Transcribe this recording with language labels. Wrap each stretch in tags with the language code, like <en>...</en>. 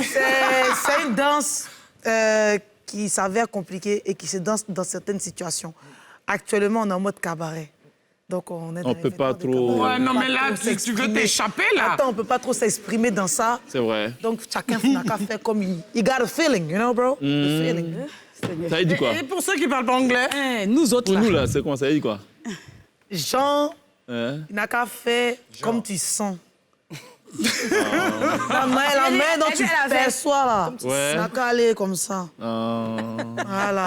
<fr>C'est une danse qui s'avère compliquée et qui se danse dans certaines situations. Actuellement, on est en mode cabaret. Donc on peut pas trop. Ouais, non, mais là, tu veux t'échapper, là. Attends, on peut pas trop s'exprimer dans ça. C'est vrai. Donc chacun n'a qu'à faire comme il.</fr> <en>You got a feeling, you know, bro? The feeling.</en> <fr>Ça veut dire quoi? Et pour ceux qui parlent pas anglais? Nous autres, Pour nous, là, c'est quoi? Ça veut dire quoi? Jean, Hein? il n'a qu'à faire comme tu sens. La main dont tu perçois, là. Ouais. Il n'a qu'à aller comme ça. Voilà.</fr>